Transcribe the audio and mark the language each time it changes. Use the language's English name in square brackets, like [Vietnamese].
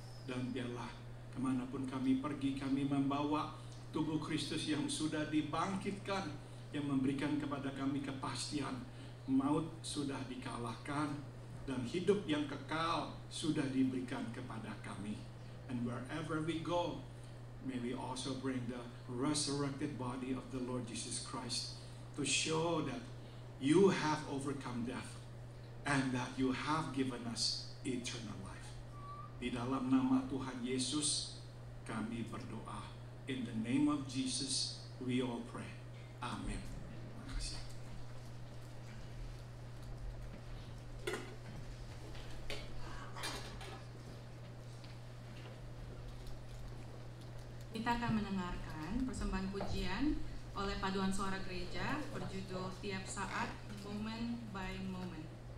[Indonesian] Dan biarlah kemanapun kami pergi, kami membawa tubuh Kristus yang sudah dibangkitkan, yang memberikan kepada kami kepastian maut sudah dikalahkan dan hidup yang kekal sudah diberikan kepada kami. [English] And wherever we go, may we also bring the resurrected body of the Lord Jesus Christ to show that you have overcome death and that you have given us eternal life. [Indonesian] Di dalam nama Tuhan Yesus kami berdoa. [English] In the name of Jesus we all pray. [Indonesian] Amen. Terima kasih. Kita akan mendengarkan persembahan pujian oleh Paduan Suara Gereja berjudul Tiap Saat, Moment by Moment.